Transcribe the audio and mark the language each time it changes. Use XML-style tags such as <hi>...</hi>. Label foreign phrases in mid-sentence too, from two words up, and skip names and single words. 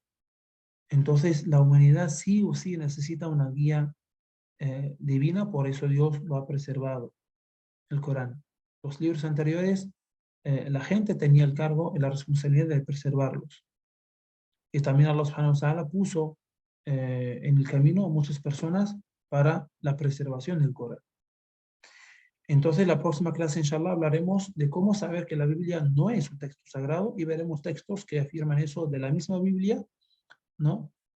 <es>Entonces la humanidad sí o sí necesita una guía divina, por eso Dios lo ha preservado, el Corán. Los libros anteriores, la gente tenía el cargo y la responsabilidad de preservarlos. Y también Allah</es> <ar>سبحانه وتعالى</ar> <es>puso en el camino a muchas personas para la preservación del Corán. Entonces, la próxima clase, inshallah, hablaremos de cómo saber que la Biblia no es un texto sagrado y veremos textos que afirman eso de la misma Biblia, ¿no?</es>